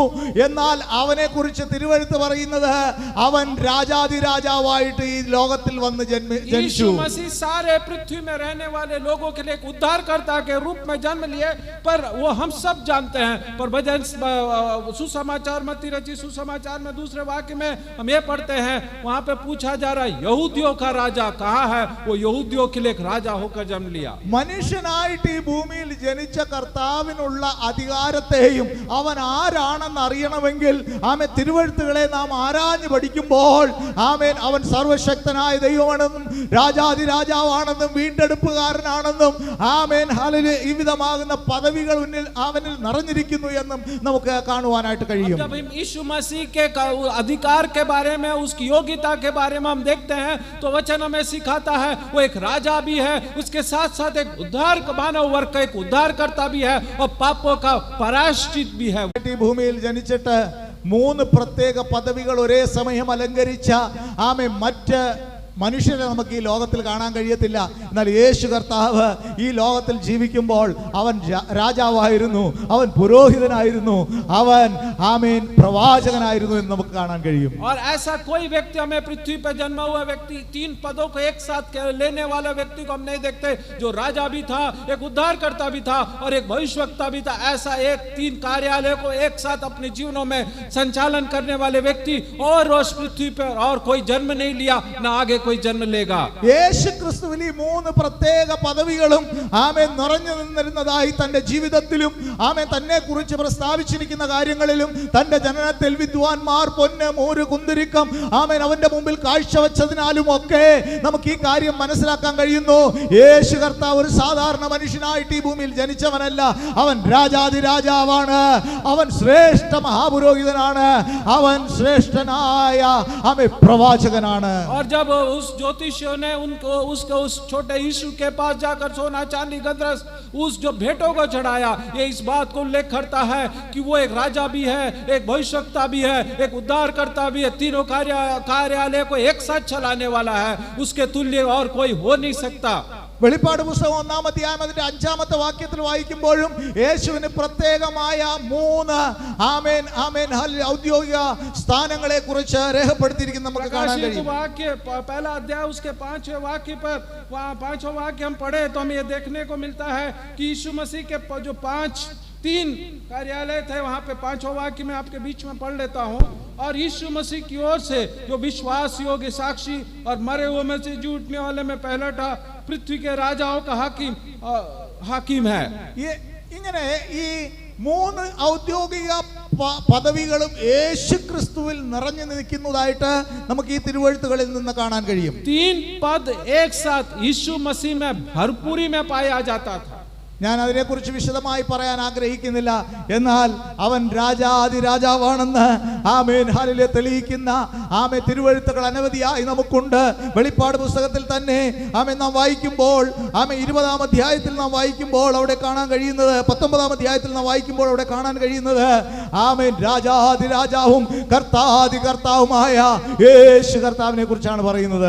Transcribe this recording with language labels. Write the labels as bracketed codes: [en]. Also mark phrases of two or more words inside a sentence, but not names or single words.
[ml] എന്നാൽ അവനെ കുറിച്ച് തിരുവെഴുത്ത് പറയുന്നത് അവൻ രാജാതിരാജാവായിട്ട് ഈ ലോകത്തിൽ വന്ന് ജനിച്ചു. [hi] यीशु मसीह सारे पृथ्वी में रहने वाले लोगों के लिए एक उद्धारकर्ता के रूप में जन्म लिए, पर वो हम सब जानते हैं. पर भजन सुसमाचार मत्ती रचित सुसमाचार में 2रे वाक्य में हम ये पढ़ते हैं, वहां पे पूछा जा रहा है यहूदियों का राजा कहाँ है. वो यहूदियों के लिए एक राजा होकर जन्म लिया. [ml] മനുഷ്യനായിട്ട് ഈ ഭൂമിയിൽ ജനിച്ച കർത്താവിനുള്ള അധികാരത്തെയും അവൻ ആരാണെന്ന് അറിയണമെങ്കിൽ ആമേൻ തിരുവെഴുത്തുകളെ നാം ആരാഞ്ഞു പഠിക്കുമ്പോൾ ആമേൻ അവൻ സർവശക്തനായ ദൈവമാണെന്നും രാജാതിരാജാവാണെന്നും വീണ്ടെടുപ്പുകാരനാണെന്നും ആമേൻ ഹല്ലേലൂയ ഈ വിധമാകുന്ന പദവികൾ അവനിൽ നിറഞ്ഞിരിക്കുന്നു എന്നും നമുക്ക് കാണുവാനായിട്ട് കഴിയും. [hi] जब हम यीशु मसीह के अधिकार के बारे में, उसकी योग्यता के बारे में हम देखते हैं तो वचन हमें सिखाता है वो एक राजा भी है, उसके साथ साथ एक उद्धार मानव वर्ग का एक उद्धारकर्ता भी है और पापों का पराश्चित भी है. [ml] ഈ ഭൂമിയിൽ ജനിച്ചിട്ട് 3 പ്രത്യേക പദവികൾ ഒരേ സമയം അലങ്കരിച്ച ആമേൻ മറ്റ് മനുഷ്യരെ നമുക്ക് ഈ ലോകത്തിൽ കാണാൻ കഴിയത്തില്ല. എന്നാൽ യേശു കർത്താവ് ഈ ലോകത്തിൽ ജീവിക്കുമ്പോൾ അവൻ രാജാവായിരുന്നു, അവൻ പുരോഹിതനായിരുന്നു, അവൻ ആമേൻ പ്രവാചകനായിരുന്നു എന്ന് നമുക്ക് കാണാൻ കഴിയും. [hi] और ऐसा कोई व्यक्ति हमें पृथ्वी पर जन्मा हुआ व्यक्ति, तीन पदों को एक साथ लेने वाला व्यक्ति को हम नहीं देखते, जो राजा भी था, एक उद्धारकर्ता भी था और एक भविष्यवक्ता भी था. ऐसा एक तीन कार्यालय को एक साथ अपने जीवनों में संचालन करने वाले व्यक्ति और उस पृथ्वी पर और कोई जन्म नहीं लिया, ना आगे कोई जन्म लेगा. [ml] യേശു ക്രിസ്തുവിൽ ഈ മൂന്ന് പ്രത്യേക പദവികളും ആമേൻ നിറഞ്ഞു നിന്നിരുന്നതായി തന്റെ ജീവിതത്തിലും ആമേൻ തന്നെ കുറിച്ച് പ്രസ്താവിച്ചിരിക്കുന്ന കാര്യങ്ങളിലും തന്റെ ജനനത്തിൽ വിദ്വാൻമാർ പൊന്ന് മൂര് കുന്തിരിക്കം ആമേൻ അവന്റെ മുമ്പിൽ കാഴ്ചവെച്ചതിനാലും ഒക്കെ നമുക്ക് ഈ കാര്യം മനസ്സിലാക്കാൻ കഴിയുന്നു. യേശു കർത്താവ് ഒരു സാധാരണ മനുഷ്യനായിട്ട് ഈ ഭൂമിയിൽ ജനിച്ചവനല്ല. അവൻ രാജാതിരാജാവാണ്, അവൻ ശ്രേഷ്ഠ മഹാപുരോഹിതനാണ്, അവൻ ശ്രേഷ്ഠനായ ആമേൻ പ്രവാചകനാണ്. [hi] और जब उस ज्योतिषियों ने उस छोटे यीशु के पास जाकर सोना चांदी गंधरस उस जो भेंटों को चढ़ाया, ये इस बात को उल्लेख करता है कि वो एक राजा भी है, एक भविष्यवक्ता भी है, एक उद्धारकर्ता भी है. तीनों कार्यालय को एक साथ चलाने वाला है, उसके तुल्य और कोई हो नहीं सकता. [ml] വെളിപ്പാട് പുസ്തകം 1-ാം അധ്യായം അതിന്റെ 5-ാമത്തെ വാക്യത്തിൽ വായിക്കുമ്പോഴും യേശുവിന് പ്രത്യേകമായ 3 ആമേൻ ആമേൻ ഔദ്യോഗിക സ്ഥാനങ്ങളെ കുറിച്ച് രേഖപ്പെടുത്തിയിരിക്കുന്നത് നമുക്ക് കാണാൻ കഴിയും. [hi] वाक्य पहला अध्याय उसके 5वें वाक्य पर 5वां वाक्य हम पढ़े तो हमें ये देखने को मिलता है कि यीशु मसीह के जो 3 कार्यालय थे, वहां पे 5वां वाक्य में आपके बीच में पढ़ लेता हूं. और यीशु मसीह की ओर से जो विश्वास योग्य साक्षी और मरे हुए में से झूठने वाले में पहला था, पृथ्वी के राजाओं का हाकिम है. [ml] ഇങ്ങനെ ഈ 3 ഔദ്യോഗിക പദവികളും യേശു ക്രിസ്തുവിൽ നിറഞ്ഞു നിൽക്കുന്നതായിട്ട് നമുക്ക് ഈ തിരുവെഴുത്തുകളിൽ നിന്ന് കാണാൻ കഴിയും. [hi] 3 पद एक साथ यीशु मसीह में भरपूरी में पाया जाता था. [ml] ഞാൻ അതിനെക്കുറിച്ച് വിശദമായി പറയാൻ ആഗ്രഹിക്കുന്നില്ല. എന്നാൽ അവൻ രാജാതിരാജാവാണെന്ന് ആമേൻ ഹല്ലേലൂയ തെളിയിക്കുന്ന ആമേൻ തിരുവെഴുത്തുകൾ അനവധിയായി നമുക്കുണ്ട്. വെളിപ്പാട് പുസ്തകത്തിൽ തന്നെ ആമേൻ നാം വായിക്കുമ്പോൾ ആമേൻ 20-ാം അധ്യായത്തിൽ നാം വായിക്കുമ്പോൾ അവിടെ കാണാൻ കഴിയുന്നത്, 19-ാം അധ്യായത്തിൽ നാം വായിക്കുമ്പോൾ അവിടെ കാണാൻ കഴിയുന്നത് ആമേൻ രാജാതിരാജാവും കർത്താവുമായ യേശു കർത്താവിനെ കുറിച്ചാണ് പറയുന്നത്.